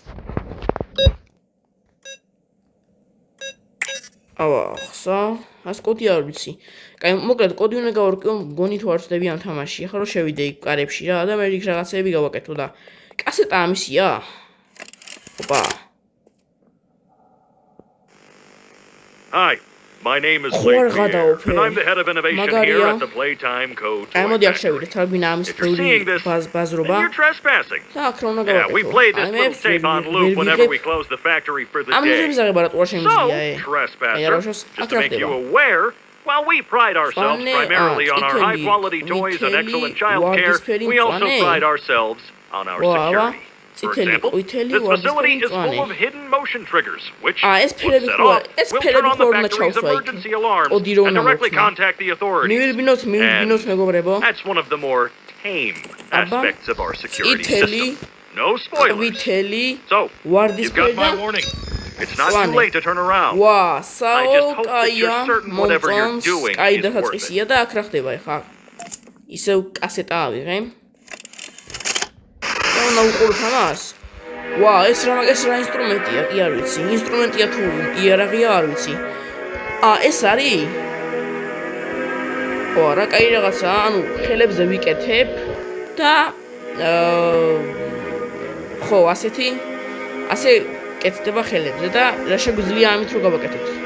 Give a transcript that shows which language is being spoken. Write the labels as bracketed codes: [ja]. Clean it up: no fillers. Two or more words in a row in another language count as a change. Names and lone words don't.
[ka] ხსა, ას კოდი არ ვიცი. კაი, მოკლედ კოდი უნდა გავარკვიო, მგონი თუ არ ვწდები ამ თამაში. ახლა რომ შევიდე იქ კარებში რა და მე იქ რაღაცები გავაკეთო და კასეტა ამისია? ოპა. [en] Hi, my name is Blake Pierre, and I'm the head of innovation here at the Playtime Co. [ka] აი მოდი აქ შევიდეთ, რა გვინა ამის პროდი ბაზრობა. [en] You're trespassing. [ka] და აქ რა უნდა [en] Yeah, [ka] გავაკეთო? [en] we play this little tape on loop whenever we close the factory for the day. So, trespasser, just to make you aware, while we pride ourselves primarily on our high-quality toys and excellent childcare, we also pride ourselves on our security. For example, this facility is full of hidden motion triggers, which, once set off, will turn on the factory's emergency alarms and directly contact the authorities. And that's one of the more tame aspects of our security system. No spoilers. So, you've got my warning. It's not too late to turn around. I just hope that you're certain whatever you're doing is worth it. [ka] და აქ რა ხდება ხა? ისევ კასეტა ავიღე. და უყურებ ამას? ეს რა ინსტრუმენტია? კი არ ვიცი. ინსტრუმენტია თუ იარაღია არ ვიცი. ეს არის? რა კაი რაღაცა, ანუ ხელებზე ვიკეთებ და ხო, ასე კეთდება ხელებზე და რა შეგვიძლია ამით რო გავაკეთოთ?